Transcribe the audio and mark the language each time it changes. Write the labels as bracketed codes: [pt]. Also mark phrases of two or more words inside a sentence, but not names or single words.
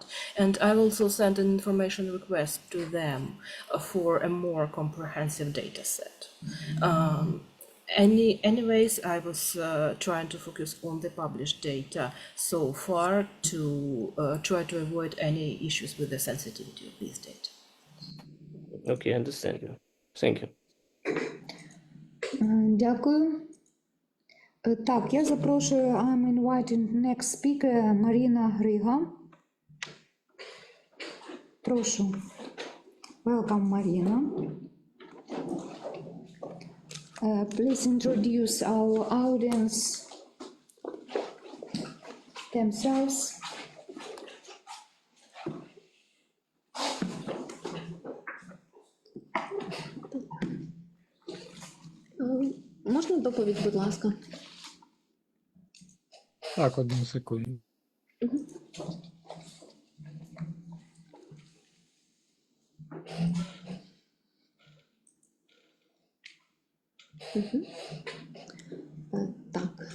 [en] And I will also send an information request to them for a more comprehensive data set. Anyways, I was trying to focus on the published data so far to try to avoid any issues with the sensitivity of these data. Okay, I understand you. Thank you. [uk] Дякую. Так, я запрошую, [en] I'm inviting next speaker, [uk] Марина Грига. Прошу. [en] Welcome, Marina. Please introduce our audience themselves. [uk] Можна доповідь, будь ласка? Так, 1 секунду. Так.